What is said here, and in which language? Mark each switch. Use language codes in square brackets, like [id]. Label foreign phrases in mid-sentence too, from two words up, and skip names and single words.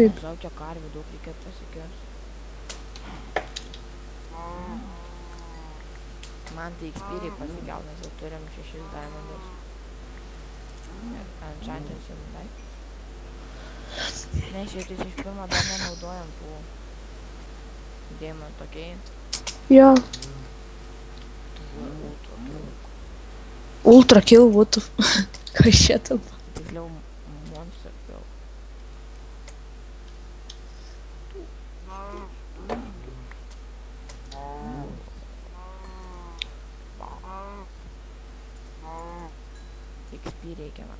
[lt] Žinau, čia karvių daug reikėtų pasikėsti. Man tai XP reikia pasikelt, nes jau turim 6 diamondus. Enchantinsim, dai. Ne, šiaip iš pirmo dar nenaudojam tų deimantų, okei? Jo. [en] Ultra kill, what the [lt] Kas čia tam? Tiksliau, [en] monster kill. [lt] XP reikia man.